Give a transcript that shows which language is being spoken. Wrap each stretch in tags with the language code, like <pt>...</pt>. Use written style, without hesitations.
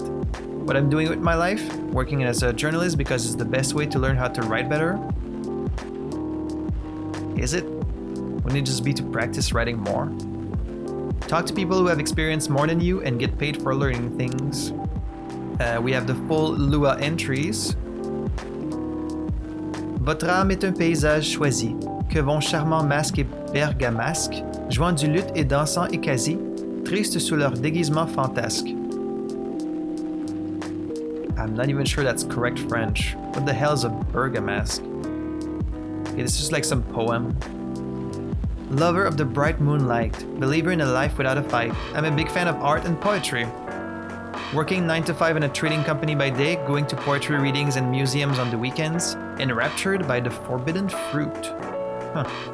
<en>What I'm doing with my life, working as a journalist because it's the best way to learn how to write better. Is it? Wouldn't it just be to practice writing more? Talk to people who have experienced more than you and get paid for learning things. We have the full Lua entries.</en> <fr>Votre âme est un paysage choisi, que vont charmants masques et bergamasques, jouant du luth et dansant et quasi, tristes sous leur déguisement fantasque.</fr> <en>I'm not even sure that's correct French. What the hell is a bergamasque? Okay, this is like some poem. Lover of the bright moonlight, believer in a life without a fight. I'm a big fan of art and poetry. Working 9 to 5 in a trading company by day, going to poetry readings and museums on the weekends, enraptured by the forbidden fruit. Huh.</en>